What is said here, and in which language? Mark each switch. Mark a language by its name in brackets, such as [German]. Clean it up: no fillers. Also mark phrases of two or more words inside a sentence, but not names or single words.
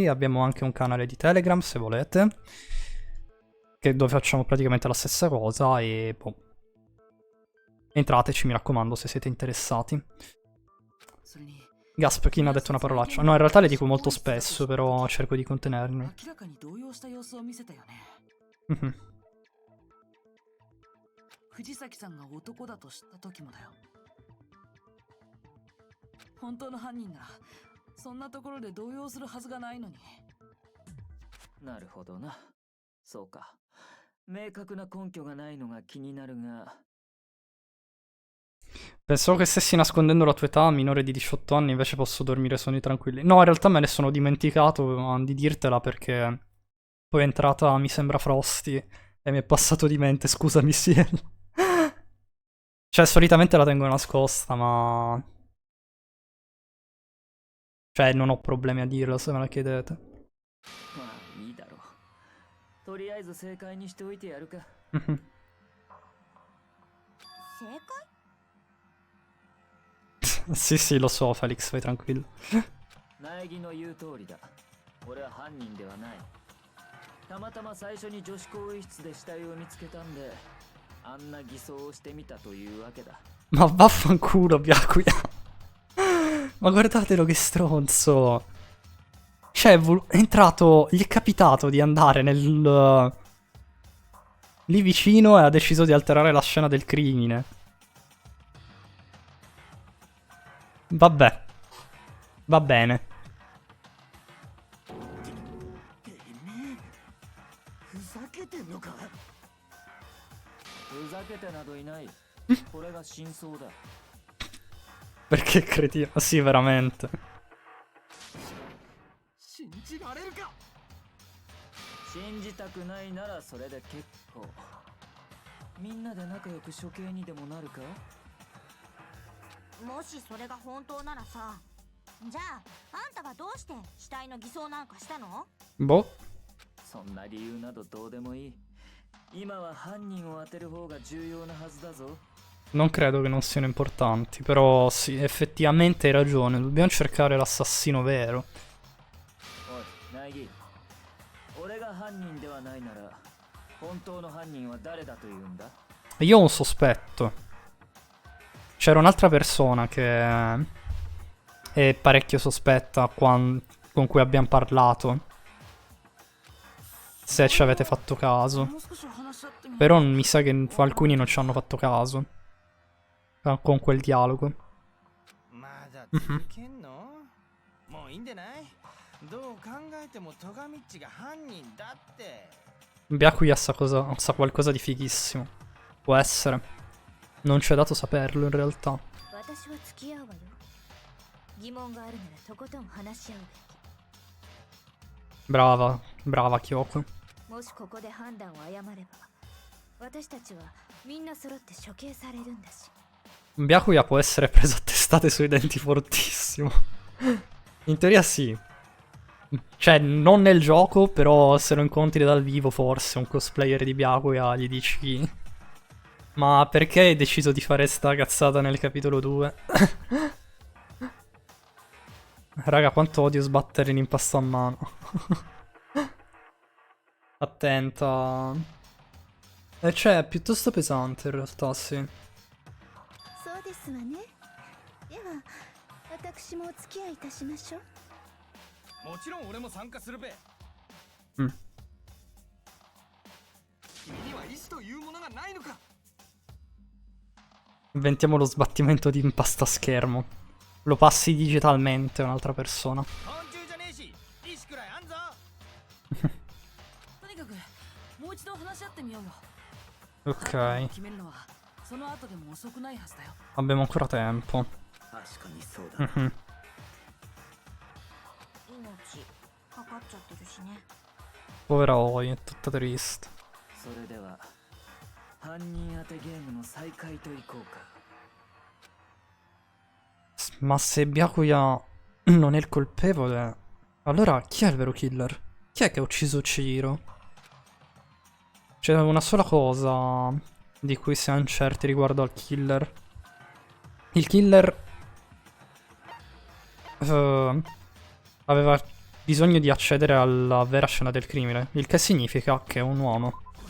[Italian] Abbiamo anche un canale di Telegram, se volete, dove facciamo praticamente la stessa cosa e boh. Entrateci, mi raccomando, se siete interessati. Gasp, ha detto una parolaccia. No, in realtà le dico molto spesso, però cerco di contenermi. [Japanese] 明らかに動揺した様子を見せたよね。 藤崎さんが男だと知った時もだよ。本当の犯人ならそんなところで動揺するはずがないのに。なるほどな。そうか。明確な根拠がないのが気になるが。 [Italian] Pensavo che stessi nascondendo la tua età, minore di 18 anni, invece posso dormire sonni tranquilli. No, in realtà me ne sono dimenticato di dirtela perché poi è entrata, mi sembra, Frosty e mi è passato di mente, scusami Ciel. Cioè, solitamente la tengo nascosta, ma... Cioè, non ho problemi a dirlo se me la chiedete. [Japanese] まあいいだろう。とりあえず正解にしておいてやるか。正解？ [Italian] Sì, sì, lo so, Felix, vai tranquillo. [Japanese] 苗木の言う通りだ。俺は犯人ではない。たまたま最初に女子更衣室で死体を見つけたんで、あんな偽装をしてみたというわけだ。 [Italian] Ma vaffanculo, Byakuya. Ma guardatelo che stronzo. Cioè, è entrato, gli è capitato di andare nel... lì vicino e ha deciso di alterare la scena del crimine. Vabbè. Va bene. [Japanese] ふざけてんのか？ふざけてなどいない。これが真相だ。 [Italian] Perché cretino? Sì, veramente. [Japanese] 信じられるか？信じたくないならそれで結構。みんなで仲良く処刑にでもなるか？もしそれが本当ならさ、じゃああんたがどうして死体の偽装なんかしたの？ [Italian] Boh. [Japanese] そんな理由などどうでもいい。今は犯人を当てる方が重要なはずだぞ。 [Italian] Non credo che non siano importanti, però sì, effettivamente hai ragione, dobbiamo cercare l'assassino vero. [Japanese] おい、苗木。俺が犯人ではないなら、本当の犯人は誰だというんだ？ [Italian] Io ho un sospetto. C'era un'altra persona che è parecchio sospetta con cui abbiamo parlato. Se ci avete fatto caso. Però mi sa che alcuni non ci hanno fatto caso. Con quel dialogo. [Japanese] まだ続けんの？もういいんでない？どう考えてもトガミッチが犯人だって。 [Italian] Byakuya sa qualcosa di fighissimo. Può essere. Non ci è dato saperlo in realtà. [Japanese] 私は付き合うわよ。疑問があるならとことん話し合う [Italian] Brava, brava Kyoko. [Japanese] べき。もしここで判断を誤れば、私たちはみんな揃って処刑されるんだし。 [Italian] Byakuya può essere preso a testate sui denti fortissimo. In teoria sì. Cioè, non nel gioco, però se lo incontri dal vivo forse un cosplayer di Byakuya gli dici... Ma perché hai deciso di fare sta cazzata nel capitolo 2? Raga, quanto odio sbattere l'impasto a mano. Attenta. Cioè, è piuttosto pesante in realtà, sì. [Japanese] そうですわね。では、私もお付き合いいたしましょう。もちろん俺も参加するべ。君には意志というものがないのか？ [Italian] Inventiamo lo sbattimento di impasto a schermo. Lo passi digitalmente a un'altra persona. [Japanese] 昆虫じゃねえし、意志くらいあんぞ。とにかくもう一度話し合ってみようよ。 [Italian] Ok, [Japanese] 決めるのはその後でも遅くないはずだよ。 [Italian] abbiamo ancora tempo. [Japanese] 確かにそうだ。 Mhm. 命かかっちゃってるしね。 [Italian] Povera Oi, è tutta triste. [Japanese] それでは、犯人当てゲームの再開といこうか。 [Italian] Ma se Byakuya non è il colpevole, allora chi è il vero killer? Chi è che ha ucciso Chihiro? C'è una sola cosa di cui siamo certi riguardo al killer. Il killer aveva bisogno di accedere alla vera scena del crimine, il che significa che è un uomo.